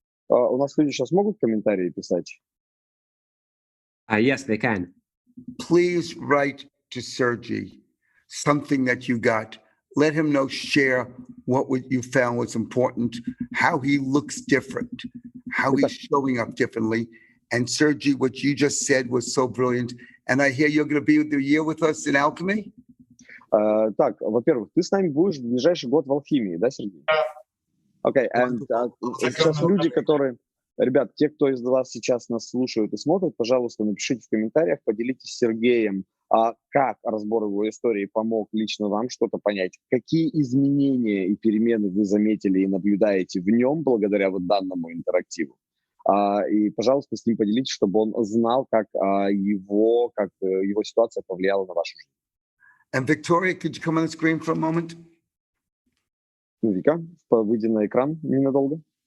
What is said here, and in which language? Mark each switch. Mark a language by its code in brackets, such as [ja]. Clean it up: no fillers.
[ru] У нас люди сейчас могут комментарии писать? [en] Yes, they can. Please write to Sergey something that you got. Let him know, share what you found was important, how he looks different, how he's showing up differently. And Sergey, what you just said was so brilliant. And I hear you're going to be the year with us in Alchemy? [ru] Так, во-первых, ты с нами будешь в ближайший год в алхимии, да, Сергей? Да. Окей, сейчас люди, которые... Ребят, те, кто из вас сейчас нас слушают и смотрят, пожалуйста, напишите в комментариях, поделитесь с Сергеем, как разбор его истории помог лично вам что-то понять, какие изменения и перемены вы заметили и наблюдаете в нем благодаря вот данному интерактиву. И, пожалуйста, с ним поделитесь, чтобы он знал, как его ситуация повлияла на вашу жизнь. [en] And Victoria, could you come on the screen for a moment? [ru] Вика, выйди на экран ненадолго.